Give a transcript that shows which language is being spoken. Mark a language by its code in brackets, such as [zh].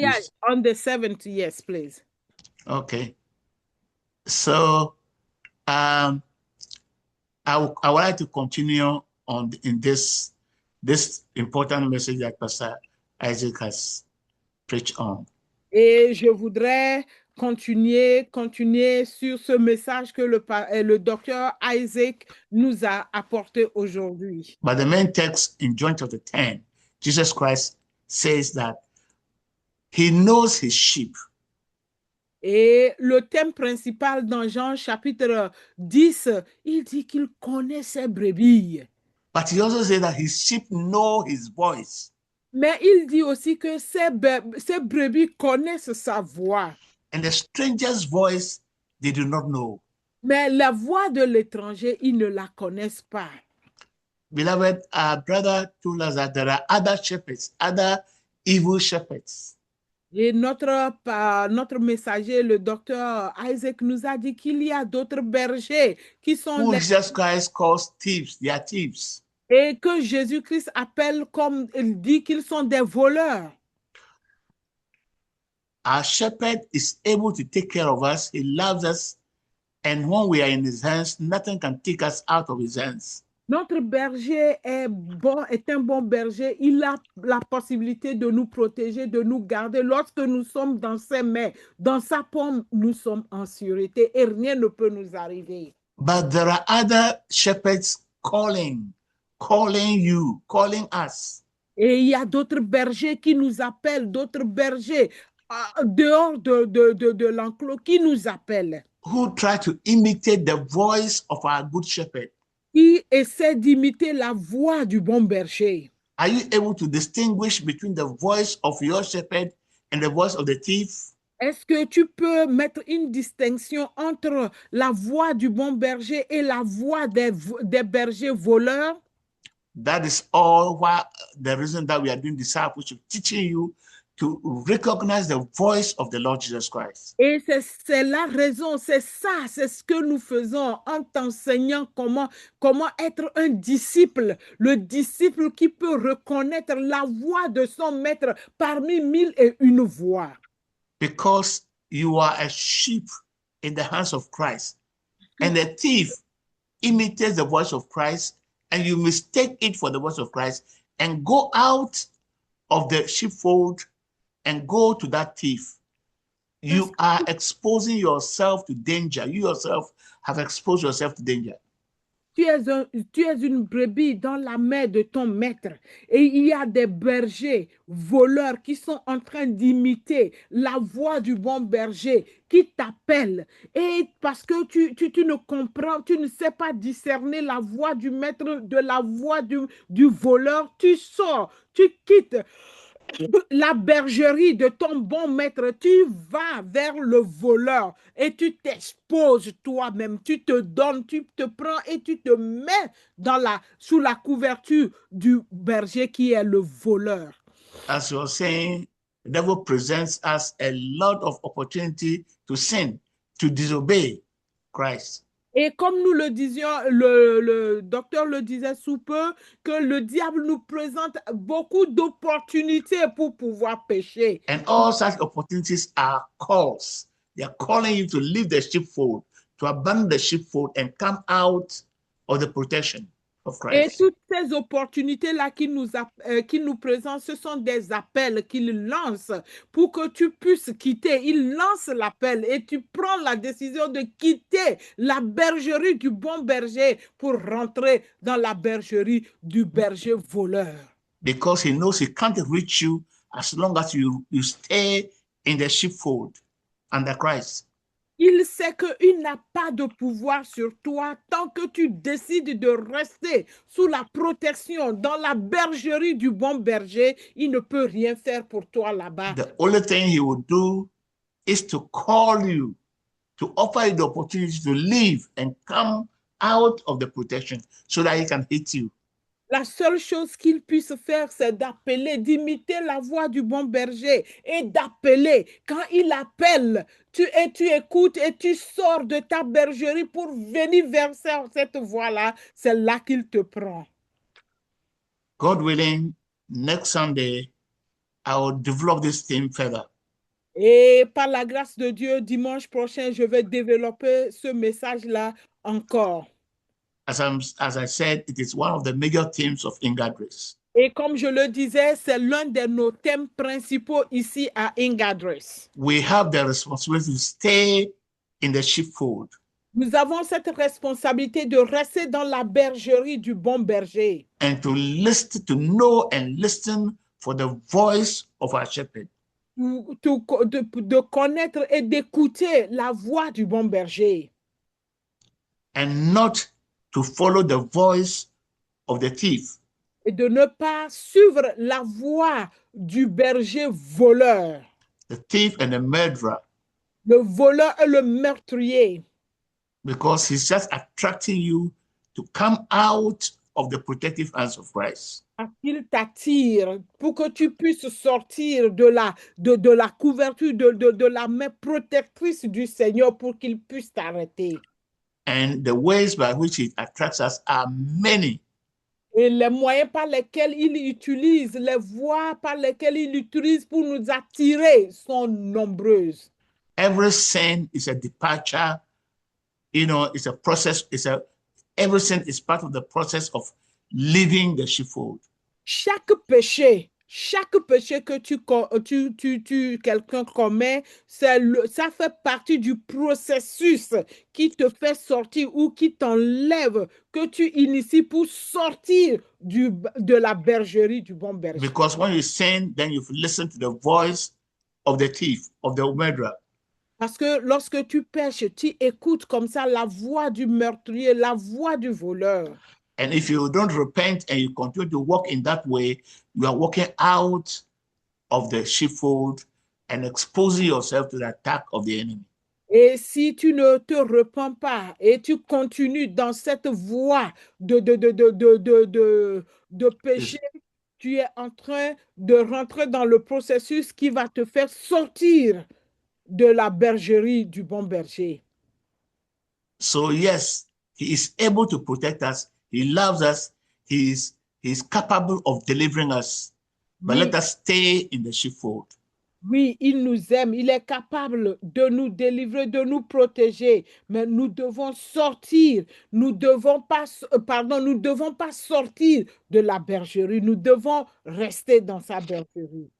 [en] Yeah. On the 7th, yes, please. Okay. So, I would like to continue in this important message that Pastor Isaac has preached on. [fr] Et je voudrais continuer sur ce message que le docteur Isaac nous a apporté aujourd'hui. [en] But the main text in John chapter 10, Jesus Christ says that he knows his sheep. [fr] Et le thème principal dans Jean chapitre 10, il dit qu'il connaît ses brebis. [en] But he also says that his sheep know his voice. [fr] Mais il dit aussi que ses brebis connaissent sa voix. [en] And the stranger's voice, they do not know. [fr] Mais la voix de l'étranger, ils ne la connaissent pas. [en] Beloved, our brother told us that there are other shepherds, other evil shepherds. [fr] Et notre messager, le docteur Isaac, nous a dit qu'il y a d'autres bergers qui sont [en] Who Jesus Christ calls thieves, they are thieves. [fr] Et que Jésus-Christ appelle, comme il dit, qu'ils sont des voleurs. [en] Our shepherd is able to take care of us. He loves us. And when we are in his hands, nothing can take us out of his hands. [fr] Notre berger est un bon berger. Il a la possibilité de nous protéger, de nous garder. Lorsque nous sommes dans ses mains, dans sa paume, nous sommes en sûreté et rien ne peut nous arriver. [en] But there are other shepherds calling you, calling us. [fr] Et il y a d'autres bergers qui nous appellent, d'autres bergers dehors de l'enclos qui nous appellent. [en] Who try to imitate the voice of our good shepherd. [fr] Qui essaie d'imiter la voix du bon berger. [en] Are you able to distinguish between the voice of your shepherd and the voice of the thief? [fr] Est-ce que tu peux mettre une distinction entre la voix du bon berger et la voix des bergers voleurs? [en] That is all why the reason that we are doing discipleship, teaching you to recognize the voice of the Lord Jesus Christ. [fr] Et c'est la raison, c'est ce que nous faisons en t'enseignant comment être un disciple, le disciple qui peut reconnaître la voix de son maître parmi 1001 voix. [en] Because you are a sheep in the hands of Christ, and a thief imitates the voice of Christ, and you mistake it for the voice of Christ and go out of the sheepfold and go to that thief. You are exposing yourself to danger. You yourself have exposed yourself to danger. [fr] Tu es une brebis dans la main de ton maître et il y a des bergers voleurs qui sont en train d'imiter la voix du bon berger qui t'appelle. Et parce que tu ne comprends, tu ne sais pas discerner la voix du maître de la voix du voleur, tu sors, tu quittes la bergerie de ton bon maître, tu vas vers le voleur et tu t'exposes toi-même, tu te donnes, tu te prends et tu te mets sous la couverture du berger qui est le voleur. [en] As you're saying, the devil presents us a lot of opportunity to sin, to disobey Christ. [fr] Et comme nous le disions, le docteur le disait sous peu, que le diable nous présente beaucoup d'opportunités pour pouvoir pécher. [en] And all such opportunities are calls. They are calling you to leave the sheepfold, to abandon the sheepfold and come out of the protection of Christ. [fr] Et toutes ces opportunités-là qu'il nous présente, ce sont des appels qu'il lance pour que tu puisses quitter. Il lance l'appel et tu prends la décision de quitter la bergerie du bon berger pour rentrer dans la bergerie du berger voleur. [en] Because he knows he can't reach you as long as you stay in the sheepfold under Christ. [fr] Il sait qu'il n'a pas de pouvoir sur toi tant que tu décides de rester sous la protection, dans la bergerie du bon berger. Il ne peut rien faire pour toi là-bas. [en] The only thing he will do is to call you, to offer you the opportunity to leave and come out of the protection so that he can hit you. [fr] La seule chose qu'il puisse faire, c'est d'appeler, d'imiter la voix du bon berger et d'appeler. Quand il appelle, tu écoutes et tu sors de ta bergerie pour venir vers cette voix-là. C'est là qu'il te prend. [en] God willing, next Sunday, I will develop this theme further. [fr] Et par la grâce de Dieu, dimanche prochain, je vais développer ce message-là encore. [en] As I said, it is one of the major themes of Ingadris. [fr] Et comme je le disais, c'est l'un de nos thèmes principaux ici à Ingadris. [en] We have the responsibility to stay in the sheepfold. [fr] Nous avons cette responsabilité de rester dans la bergerie du bon berger. [en] And to listen, to know and listen for the voice of our shepherd. [fr] De connaître et d'écouter la voix du bon berger. [en] And not to follow the voice of the thief. [fr] Et de ne pas suivre la voix du berger voleur. [en] The thief and the murderer. [fr] Le voleur et le meurtrier. [en] Because he's just attracting you to come out of the protective hands of Christ. [fr] Il t'attire pour que tu puisses sortir de la couverture, de la main protectrice du Seigneur pour qu'il puisse t'arrêter. [en] And the ways by which it attracts us are many. [fr] Et les moyens par lesquels il utilise, les voies par lesquelles il utilise pour nous attirer sont nombreuses. [en] Every sin is a departure. It's a process. Every sin is part of the process of leaving the sheepfold. [fr] Chaque péché que quelqu'un commet, ça fait partie du processus qui te fait sortir ou qui t'enlève, que tu inities pour sortir de la bergerie du bon berger. [en] Because when you sin, then you listen to the voice of the thief, of the murderer. [fr] Parce que lorsque tu pêches, tu écoutes comme ça la voix du meurtrier, la voix du voleur. [en] And if you don't repent and you continue to walk in that way, you are walking out of the sheepfold and exposing yourself to the attack of the enemy. [fr] Et si tu ne te repens pas et tu continues dans cette voie de péché, tu es en train de rentrer dans le processus qui va te faire sortir de la bergerie du bon berger. [en] So yes, he is able to protect us. He loves us. He is capable of delivering us. But let us stay in the sheepfold. [fr] Oui, il nous aime. Il est capable de nous délivrer, de nous protéger. Mais nous devons sortir. Nous devons pas sortir de la bergerie. Nous devons rester dans sa bergerie.